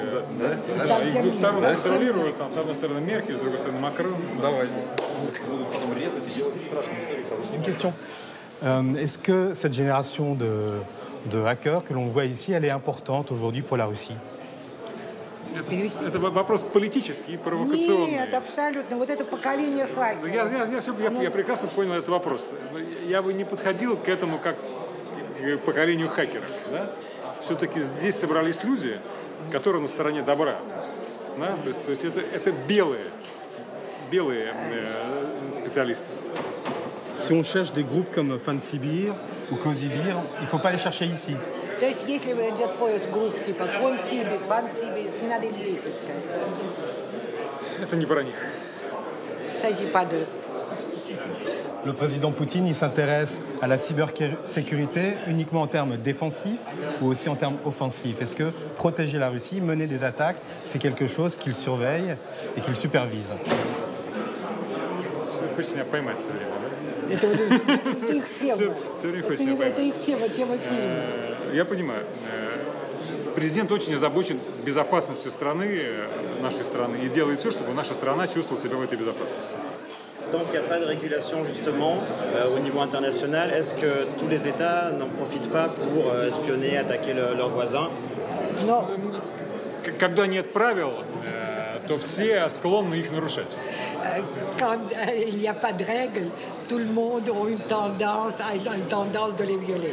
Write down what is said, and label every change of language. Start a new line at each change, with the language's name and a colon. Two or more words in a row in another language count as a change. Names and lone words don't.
Russian: Их с двух сторон контролируют. Там, с одной стороны Меркель, с другой стороны Макрон. Давайте.
French: Une question. Est-ce que cette génération de hackers que l'on voit ici, elle est importante aujourd'hui pour la Russie?
Russian: Это вопрос политический, провокационный. Нет, абсолютно. Вот это поколение хакеров. Я прекрасно понял этот вопрос. Я бы не подходил к этому как к поколению хакеров. Да? Все-таки здесь собрались люди, которые на стороне добра. Да? То есть это белые специалисты.
French: Si on cherche des groupes comme Fansibir ou Kozibir, il ne faut pas les chercher ici.
Russian: То есть, если идет поиск групп типа Консибир, Фансибир, не надо их здесь искать. Это не про них.
French: Il ne s'agit pas d'eux. Le président Poutine, il s'intéresse à la cybersécurité uniquement en termes défensifs ou aussi en termes offensifs. Est-ce que protéger la Russie, mener des attaques, c'est quelque chose qu'il surveille et qu'il supervise?
Russian: Вы хотите меня поймать все время, да? Это их тема. Это их тема фильма. Я понимаю. Президент очень озабочен безопасностью страны, нашей страны, и делает все, чтобы наша страна чувствовала себя в этой безопасности.
French: Tant qu'il n'y a pas de régulation justement au niveau international, est-ce que tous les États n'en profitent pas pour espionner, attaquer leurs voisins?
Russian: Когда нет правил, то все склонны их нарушать.
French: Quand il n'y a pas de règles, tout le monde a une tendance de les violer.